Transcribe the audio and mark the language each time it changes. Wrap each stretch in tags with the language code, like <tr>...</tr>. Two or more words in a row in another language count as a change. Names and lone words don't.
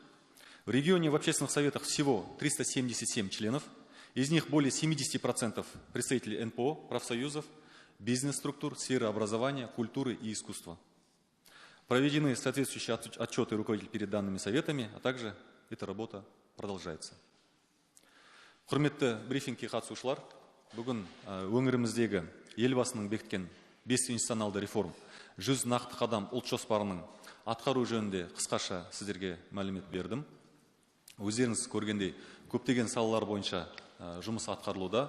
<ru>В регионе в общественных советах всего 377 членов. Из них более 70% представителей НПО, профсоюзов, бизнес-структур, сферы образования, культуры и искусства. Проведены соответствующие отчеты руководителей перед данными советами, а также эта работа продолжается.</ru> <kk>Құрметті брифингке қатысушылар, бүгін өңіріміздегі елбасының бекіткен 5 институционалды реформ 100 нақты қадам ұлт жоспарының атқару жөнінде қысқаша сіздерге мәлімет бердім. Өздеріңіз көргендей, көптеген салалар бойынша жұмыс атқарылуда.</kk>